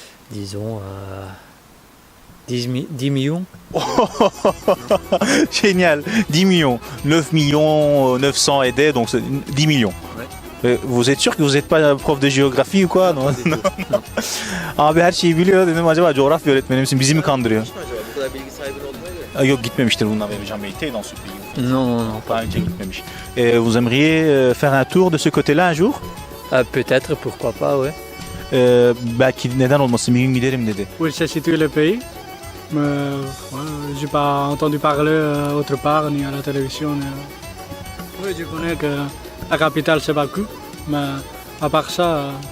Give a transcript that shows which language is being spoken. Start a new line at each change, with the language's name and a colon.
French: Disons 10 millions. Génial, 10 millions, 9 millions 900 aidés, donc c'est 10 millions. Vous êtes sûr que vous n'êtes pas prof de géographie ou quoi? Non.
Turkish: Abi her şeyi biliyor dedim, acaba coğrafya öğretmeni misin? Bizi mi kandırıyor? Hiç mi acaba? Bu kadar bilgi sahibi olduğuna göre. Yok, gitmemiştir bundan beri. Jean Bey'te dans ce pays.
French: Non.
Turkish: Daha önce gitmemiş.
French: Vous aimeriez faire un tour de ce côté-là un jour? Peut-être, pourquoi pas, ouais.
Turkish: Belki neden olmasın, bir gün giderim dedi.
French: Où se situe le pays. Mais j'ai pas entendu parler autre part, ni à la télévision. Oui, je connais que la capitale c'est Bakou, mais à part ça,